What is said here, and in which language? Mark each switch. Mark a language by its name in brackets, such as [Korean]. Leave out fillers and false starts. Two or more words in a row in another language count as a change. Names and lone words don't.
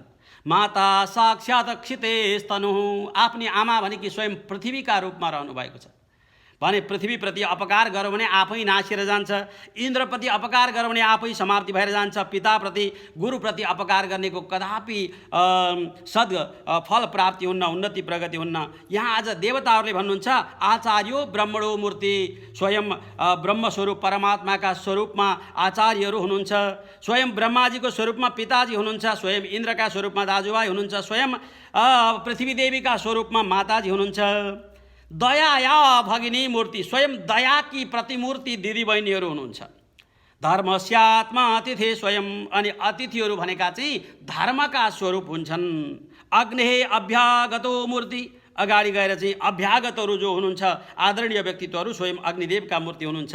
[Sanskrit] माता साक्षात् क्षिते स्तनु, [Nepali] आफ्नी आमा भनेकी स्वयं पृथ्वीका रूपमा रहनुभएको छ भने पृथ्वीप्रति अपकार गर्यो भने आफै नासिएर जान्छ, इन्द्रप्रति अपकार गर्यो भने आफै समाप्ति भएर जान्छ। पिताप्रति, गुरुप्रति अपकार गर्नेको कदापि सद् फल प्राप्ति हुन्न, उन्नति प्रगति हुन्न। यहाँ आज देवताहरूले भन्नुहुन्छ [Sanskrit] आचार्यो ब्रह्मणो मूर्ति, [Nepali] स्वयं ब्रह्मस्वरूप परमात्माका स्वरूपमा आचार्यहरू हुनुहुन्छ, स्वयं ब्रह्माजीको स्वरूपमा पिताजी हुनुहुन्छ, स्वयं इन्द्रका स्वरूपमा दाजुभाइ हुनुहुन्छ, स्वयं पृथ्वी देवीका स्वरूपमा माताजी हुनुहुन्छ। [Sanskrit] दयाया भगिनी मूर्ति, [Nepali] स्वयं दयाकी प्रतिमूर्ति दिदीबहिनीहरू हुनुहुन्छ। [Sanskrit] धर्मस्यात्मा अतिथि स्वयं, [Nepali] अनि अतिथिहरू भनेका चाहिँ धर्मका स्वरूप हुन्छन्। [Sanskrit] अग्नेः अभ्यागतो मूर्ति, [Nepali] अगाडि गएर चाहिँ अभ्यागतहरू जो हुनुहुन्छ, आदरणीय व्यक्तित्वहरू स्वयं अग्निदेवका मूर्ति हुनुहुन्छ।